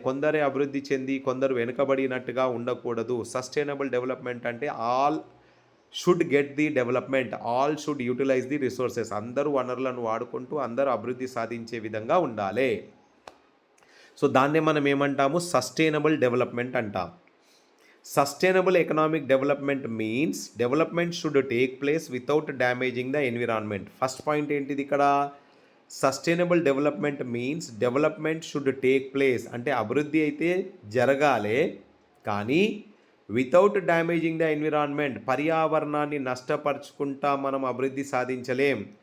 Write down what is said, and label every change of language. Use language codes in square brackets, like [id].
[te] కొందరే అభివృద్ధి చెంది కొందరు వెనుకబడినట్టుగా ఉండకూడదు. [en] Sustainable development అంటే all should get the development, all should utilize the resources. [te] అందరూ వనరులను వాడుకుంటూ అందరూ అభివృద్ధి సాధించే విధంగా ఉండాలి. సో దాన్నే మనం ఏమంటాము? సస్టైనబుల్ డెవలప్మెంట్ అంటాం. [en] Sustainable economic development means development should take place without damaging the environment. First point [te] ఏంటిది ఇక్కడ? [en] sustainable development means development should take place, [te] అంటే అభివృద్ధి అయితే జరగాలి కానీ [en] without damaging the environment, [te] పర్యావరణాన్ని నష్టపరుచుకుంటా మనం అభివృద్ధి సాధించలేం.